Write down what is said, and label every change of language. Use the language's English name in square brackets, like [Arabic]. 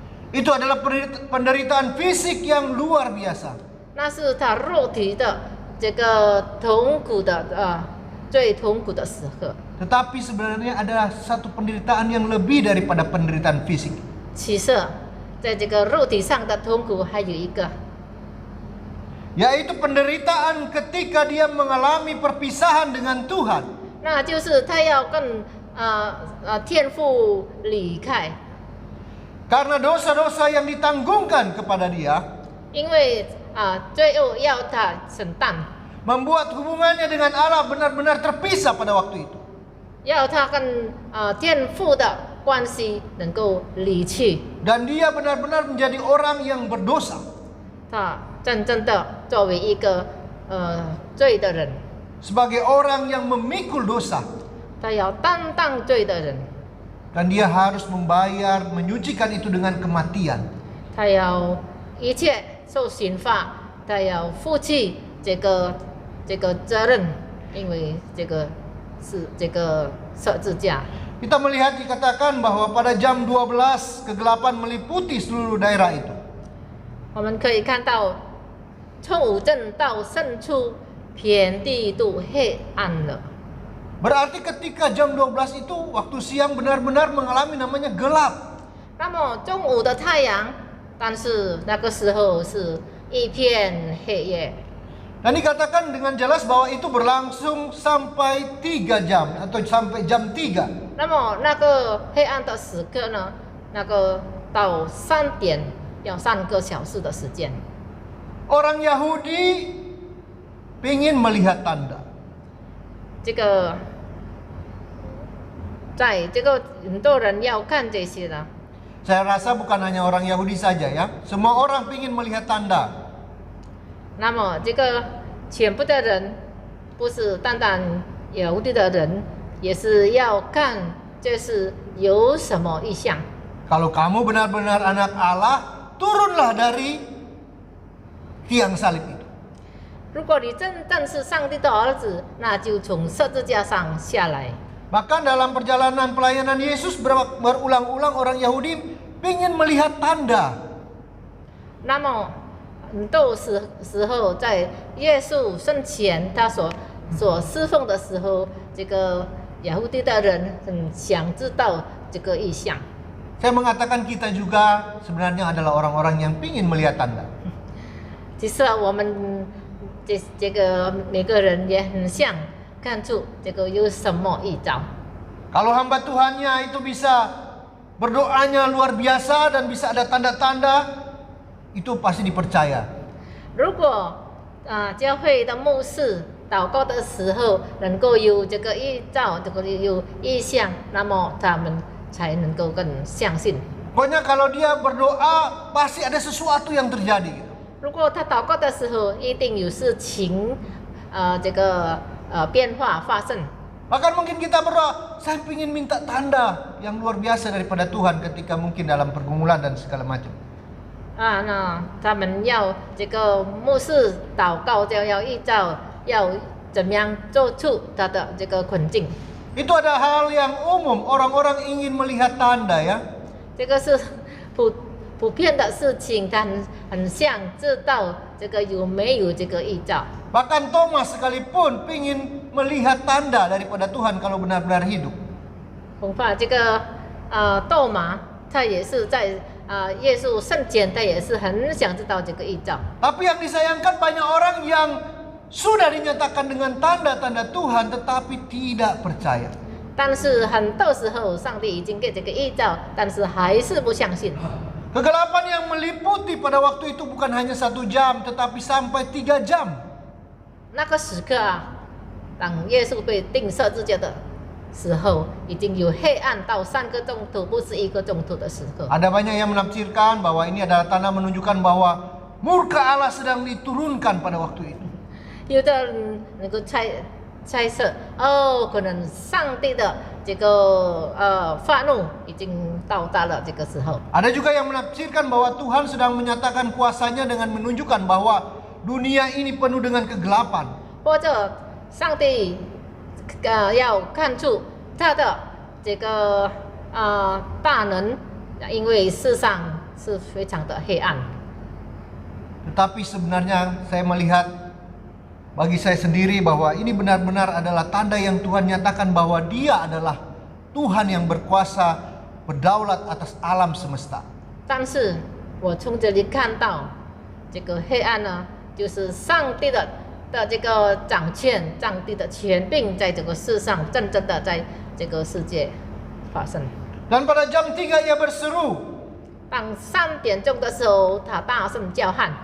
[Indonesian] Itu adalah penderitaan fisik yang luar biasa. [Chinese] 那是他肉体的这个痛苦的最痛苦的时刻。 [Indonesian] Tetapi sebenarnya ada satu penderitaan yang lebih daripada penderitaan fisik. [Chinese] 其实，在这个肉体上的痛苦还有一个， [Indonesian] Yaitu penderitaan ketika dia mengalami perpisahan dengan Tuhan. [Chinese] 那就是他要跟天父离开， [Indonesian] Karena dosa-dosa yang ditanggungkan kepada dia [Chinese] 因为罪恶要他承担， [Indonesian] membuat hubungannya dengan Allah benar-benar terpisah pada waktu itu. [Chinese] 要他跟天父的关系能够离去， [Indonesian] Dan dia benar-benar menjadi orang yang berdosa. [Chinese] 他真正的作为一个罪的人， [Indonesian] Sebagai orang yang memikul dosa. [Chinese] 他要担当罪的人， [Indonesian] Dan dia harus membayar, menyucikan itu dengan kematian. [Chinese] 他要一切受刑罚，他要负起这个责任，因为这个是这个十字架。 [Indonesian] Kita melihat dikatakan bahwa pada jam 12 kegelapan meliputi seluruh daerah itu. [Chinese] 我们可以看到，从午正到深处，遍地都黑暗了。 [Indonesian] Berarti ketika jam 12 itu waktu siang benar-benar mengalami namanya gelap. [Chinese] 那么中午的太阳，但是那个时候是一片黑夜。 [Indonesian] Dan dikatakan dengan jelas bahwa itu berlangsung sampai 3 jam atau sampai jam 3. [Chinese] 那么那个黑暗的时刻呢，那个到3点要3个小时的时间。 [Indonesian] Orang Yahudi ingin melihat tanda. [Chinese] 这个，在这个很多人要看这些的。 [Indonesian] Saya rasa bukan hanya orang Yahudi saja ya. Semua orang ingin melihat tanda. [Chinese] 那么这个全部的人，不是单单犹太的人，也是要看这是有什么意象。 [Indonesian] Kalau kamu benar-benar anak Allah, turunlah dari tiang salib itu. [Chinese] 如果你真正是上帝的儿子，那就从十字架上下来。 [Indonesian] Bahkan dalam perjalanan pelayanan Yesus berulang-ulang orang Yahudi ingin melihat tanda. [Chinese] 那么很多时候，在耶稣生前，他所侍奉的时候，这个犹太的人很想知道这个意象。 [Indonesian] Saya mengatakan kita juga sebenarnya adalah orang-orang yang ingin melihat tanda. [Chinese] 其实我们这个每个人也很想看出这个有什么预兆。 [Indonesian] Kalau hamba Tuhannya itu bisa berdoanya luar biasa dan bisa ada tanda-tanda, itu pasti dipercaya. [Chinese] 如果教会的牧师祷告的时候能够有这个预兆，这个有意象，那么他们才能够更相信。 [Indonesian] Pokoknya kalau dia berdoa pasti ada sesuatu yang terjadi. [Chinese] 如果他祷告的时候，一定有事情，这个变化发生。 [Indonesian] Bahkan mungkin kita berdoa, saya ingin minta tanda yang luar biasa daripada Tuhan ketika mungkin dalam pergumulan dan segala macam. [Chinese] 那他们要这个牧师祷告，就要预兆，要怎么样做出他的这个困境。 [Indonesian] Itu ada hal yang umum, orang-orang ingin melihat tanda ya. [Chinese] 这个是普遍的事情，他很想知道这个有没有这个预兆。 [Indonesian] Bahkan Thomas sekalipun ingin melihat tanda daripada Tuhan kalau benar-benar hidup. [Chinese] 恐怕这个斗马，他也是在耶稣生前，他也是很想知道这个预兆。 [Indonesian] Tapi yang disayangkan banyak orang yang sudah dinyatakan dengan tanda-tanda Tuhan tetapi tidak percaya. [Chinese] 但是很多时候，上帝已经给这个预兆，但是还是不相信。 [Indonesian] Kegelapan yang meliputi pada waktu itu bukan hanya 1 jam tetapi sampai 3 jam. [Chinese] 那个时刻当耶稣被钉十字架的时候，已经有黑暗到3个钟头，不是1个钟头的时刻。 [Indonesian] Ada banyak yang menafsirkan bahwa ini adalah tanda menunjukkan bahwa murka Allah sedang diturunkan pada waktu itu. [Chinese] 有的人能够猜测，可能上帝的这个发怒已经到达了这个时候。 [Indonesian] Ada juga yang menafsirkan bahwa Tuhan sedang menyatakan kuasanya dengan menunjukkan bahwa dunia ini penuh dengan kegelapan. [Chinese] 或者上帝要看出他的这个大能，因为世上是非常的黑暗。 [Indonesian] Tetapi sebenarnya saya melihat bagi saya sendiri bahwa ini benar-benar adalah tanda yang Tuhan nyatakan bahwa Dia adalah Tuhan yang berkuasa berdaulat atas alam semesta. [Chinese] 但是我从这里看到，这个黑暗呢，就是上帝的这个掌权，上帝的权柄在这个世上真正的在这个世界发生。 [Indonesian] Dan pada jam 3 ia berseru [Chinese] 当3点钟的时候，他大声叫喊，